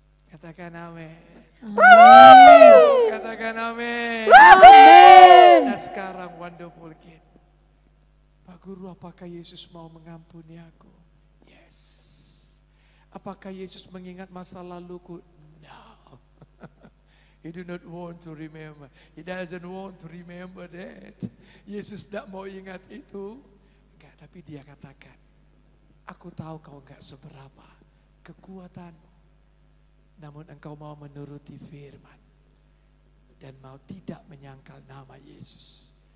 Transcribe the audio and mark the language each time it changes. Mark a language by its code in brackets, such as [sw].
[id] Katakan amin. Amin. Katakan amin. Amin. Nah sekarang Wonderful Kid. Pak Guru, apakah Yesus mau mengampuni aku? [en] Yes. [id] Apakah Yesus mengingat masa laluku? No. [en] He do not want to remember. He doesn't want to remember that. [id] Yesus tidak mau ingat itu. Enggak, tapi dia katakan, aku tahu kau enggak seberapa kekuatanmu. Namun engkau mau menuruti firman. Dan mau tidak menyangkal nama Yesus.